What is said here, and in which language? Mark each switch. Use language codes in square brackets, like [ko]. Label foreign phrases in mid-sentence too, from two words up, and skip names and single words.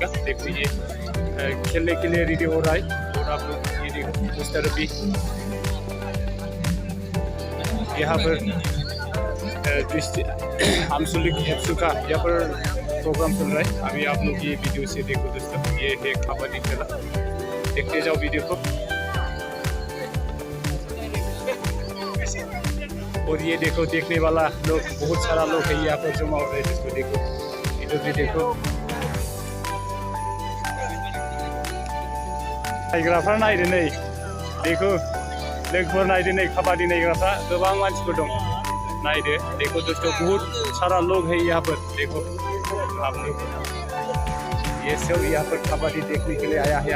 [hi] देखो ये खेलने के लिए रेडी हो रहा है और आप लोग ये देखो उस तरफ भी यहाँ पर आंचलिक एप्सू का यहाँ पर प्रोग्राम चल रहा है। अभी आप लोग ये वीडियो से देखो दोस्तों, ये है कबड्डी खेला, देखते जाओ वीडियो को। और ये देखो देखने वाला लोग बहुत सारा लोग है यहाँ पर जमा हो रहे हैं। जिसको देखो इधर भी देखो, [brx] नायग्राफ्रा नायदो नै, देखो लोगोफोर नायदो नै, कबड्डी नायग्राफ्रा गोबां मानसिफोर दं, नायदो। [hi] देखो दोस्तों बहुत सारा लोग है यहाँ पर, देखो आप लोग ये सब यहाँ पर कबड्डी देखने के लिए आया है।